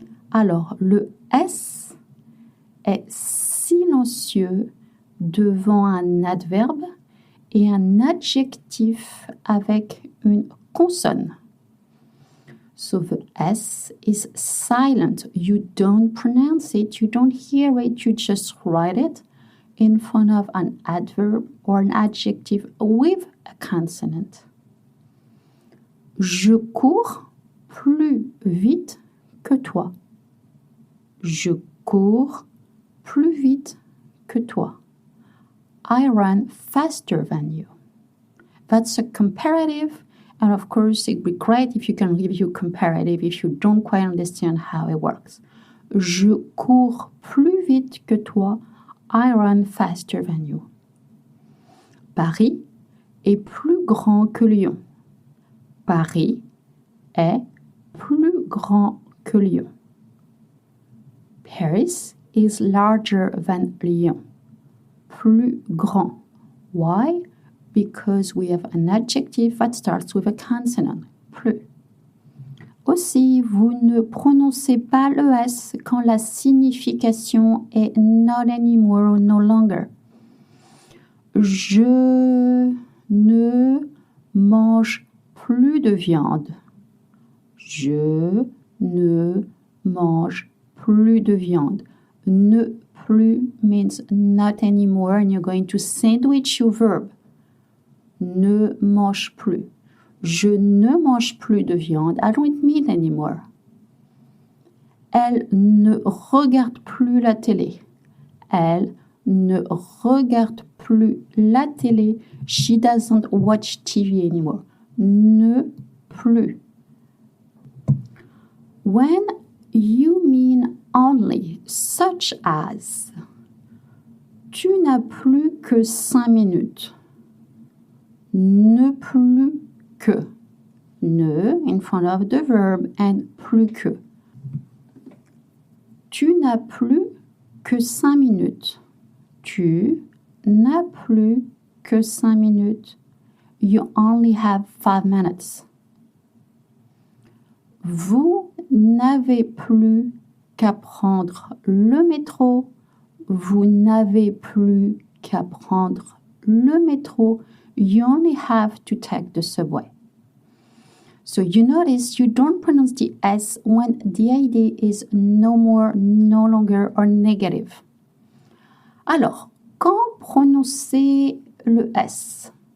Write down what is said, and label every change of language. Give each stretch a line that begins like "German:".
French: Alors, le S est silencieux devant un adverbe et un adjectif avec une consonne.
English: So the S is silent. You don't pronounce it, you don't hear it, you just write it in front of an adverb or an adjective with a consonant.
French: Je cours plus vite que toi. Je cours plus vite que toi.
English: I run faster than you. That's a comparative, and of course it'd be great if you can review comparative if you don't quite understand how it works.
French: Je cours plus vite que toi.
English: I run faster than you.
French: Paris est plus grand que Lyon. Paris est plus grand que Lyon.
English: Paris is larger than Lyon.
French: Plus grand.
English: Why? Because we have an adjective that starts with a consonant.
French: Plus. Aussi, vous ne prononcez pas le S quand la signification est
English: not anymore or no longer.
French: Je ne mange plus de viande. Je ne mange plus de viande.
English: Ne plus means not anymore, and you're going to sandwich your verb.
French: Ne mange plus. Je ne mange plus de viande.
English: I don't eat meat anymore.
French: Elle ne regarde plus la télé. Elle ne regarde plus la télé.
English: She doesn't watch TV anymore.
French: Ne plus.
English: When you mean only, such as
French: tu n'as plus que 5 minutes. Ne plus que.
English: Ne in front of the verb and plus que.
French: Tu n'as plus que 5 minutes. Tu n'as plus que 5 minutes.
English: You only have 5 minutes. Vous
French: n'avez plus qu'à prendre le métro. Vous n'avez plus qu'à prendre le métro.
English: You only have to take the subway. So you notice you don't pronounce the S when the idea is no more, no longer, or negative.
French: Alors, quand prononcer le S?